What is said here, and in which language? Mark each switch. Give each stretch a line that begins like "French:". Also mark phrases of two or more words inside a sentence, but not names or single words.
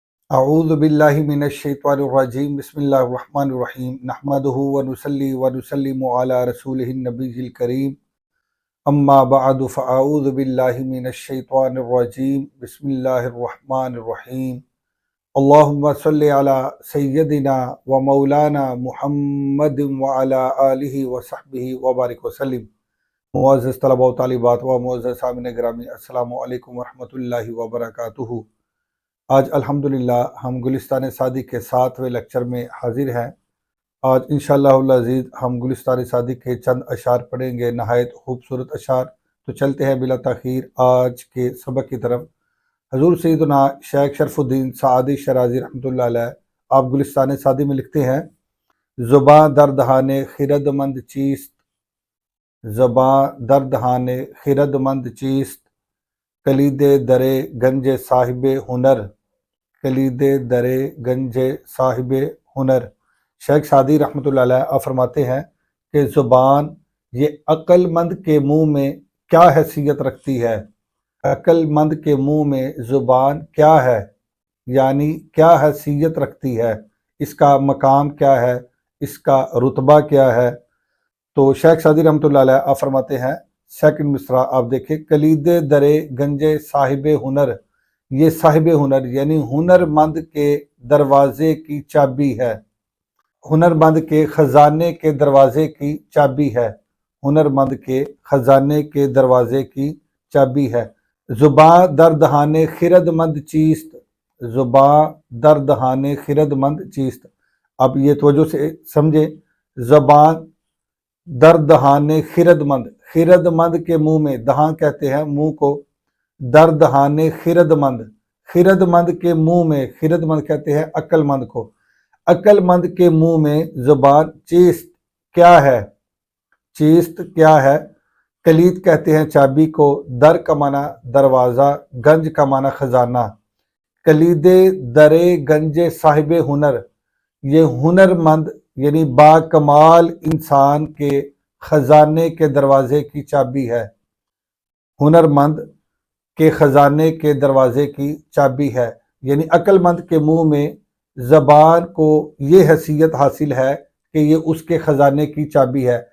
Arabic: اعوذ باللہ من الشیطان الرجیم بسم اللہ الرحمن الرحیم نحمدہ ونصلی ونسلم علی رسولہ النبی الکریم اما بعد فاعوذ باللہ من الشیطان الرجیم بسم اللہ الرحمن الرحیم اللہم صلی علی سیدنا و مولانا محمد وعلی آلہ وصحبہ وبارک وسلم۔
Urdu: معزز طلبہ و طالبات و معزز سامعین گرامی،
Arabic: السلام علیکم ورحمۃ اللہ وبرکاتہ۔
Urdu: آج الحمدللہ ہم گلستان سعدی کے 7ویں لیکچر میں حاضر ہیں۔ آج
Arabic: انشاءاللہ العزیز
Urdu: ہم گلستان سعدی کے چند اشعار پڑھیں گے، نہایت خوبصورت اشعار۔ تو چلتے ہیں بلا تاخیر آج کے سبق کی طرف۔ حضور سیدنا شیخ شرف الدین سعدی شرازی رحمۃ اللہ علیہ آپ گلستان سعدی میں لکھتے ہیں:
Persian: زباں در دہان خرد مند چیست، زباں در دہان خرد مند چیست، کلید در گنج صاحب ہنر، کلید در گنج صاحب ہنر۔
Urdu: شیخ سعدی
Arabic: رحمۃ اللہ علیہ
Urdu: آپ فرماتے ہیں کہ زبان یہ عقل مند کے منہ میں کیا حیثیت رکھتی ہے۔ عقل مند کے منہ میں زبان کیا ہے، یعنی کیا حیثیت رکھتی ہے، اس کا مقام کیا ہے، اس کا رتبہ کیا ہے۔ تو شیخ سعدی
Arabic: رحمۃ اللہ علیہ
Urdu: آپ فرماتے ہیں، سیکنڈ مصرع آپ دیکھیں،
Persian: کلید در گنج صاحب ہنر،
Urdu: یہ صاحب ہنر یعنی ہنر مند کے دروازے کی چابی ہے، ہنر مند کے خزانے کے دروازے کی چابی ہے، ہنر مند کے خزانے کے دروازے کی چابی ہے۔
Persian: زباں در دہان خرد مند چیست، زباں در دہان خرد مند چیست۔
Urdu: اب یہ توجہ سے سمجھیں،
Persian: زبان در دہان خرد مند،
Urdu: خرد مند کے منہ میں، دہاں کہتے ہیں منہ کو،
Persian: در دہان خرد مند،
Urdu: خرد مند کے منہ میں، خرد مند کہتے ہیں عقل مند کو، عقل مند کے منہ میں
Persian: زبان چیست
Urdu: کیا ہے، چیست کیا ہے۔ کلید کہتے ہیں چابی کو، در کا معنی دروازہ، گنج کا معنی خزانہ۔
Persian: کلید در گنج صاحب ہنر،
Urdu: یہ ہنر مند یعنی با کمال انسان کے خزانے کے دروازے کی چابی ہے، ہنر مند کے خزانے کے دروازے کی چابی ہے، یعنی عقل مند کے منہ میں زبان کو یہ حیثیت حاصل ہے کہ یہ اس کے خزانے کی چابی ہے۔